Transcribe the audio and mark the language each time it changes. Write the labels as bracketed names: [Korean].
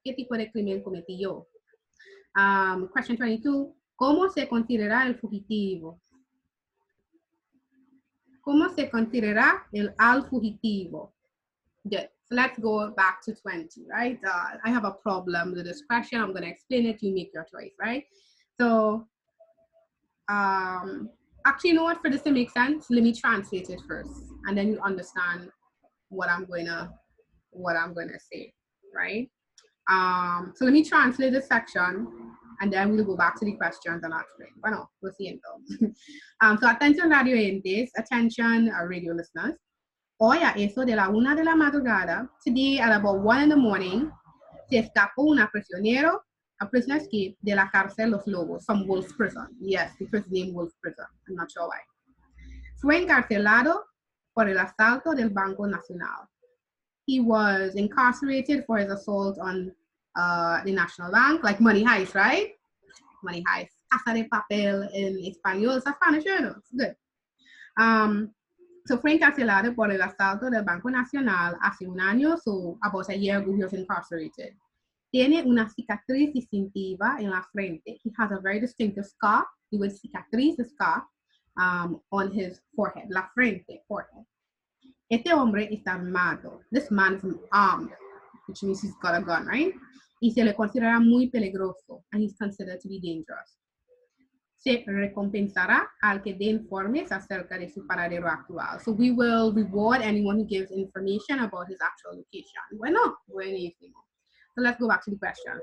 [Spanish] ¿Qué tipo de crimen cometió? [English] Question 22. [Spanish] ¿Cómo se considera el fugitivo? ¿Cómo se considera al fugitivo? [English] Good. So let's go back to 20, right? I have a problem with this question. I'm going to explain it. You make your choice, right? So, actually, you know what? For this to make sense, let me translate it first, and then you understand what I'm going to say, right? So let me translate this section, and then we'll go back to the questions and I'll explain. [Spanish] Bueno, lo siento. [English] So attention radio oyentes, attention radio listeners. [Spanish] Hoy a eso de la 1 de la madrugada, [English] today at about 1 in the morning, [Spanish] se escapó [English] a prisoner escape [Spanish] de la cárcel Los Lobos, [English] from Wolf Prison. Yes, the prison named Wolf Prison. I'm not sure why. [Spanish] Fue encarcelado por el asalto del Banco Nacional. [English] He was incarcerated for his assault on the National Bank, like money heist, right? Money heist. Casa de papel in español, it's a Spanish word. It's good. [Spanish] So fue encarcelado por el asalto del Banco Nacional hace un año, [English] so about a year ago he was incarcerated. [Spanish] Tiene una cicatriz distintiva en la frente. [English] He has a very distinctive scar, the word cicatriz, the scar, on his forehead, la frente, forehead. [Spanish] Este hombre está armado. [English] This man is armed, which means he's got a gun, right? [Spanish] Y se le considera muy peligroso, [English] and he's considered to be dangerous. [Spanish] Se recompensará al que dé informes acerca de su paradero actual. [English] So we will reward anyone who gives information about his actual location. [Spanish] Bueno, buenísimo. [English] So let's go back to the question.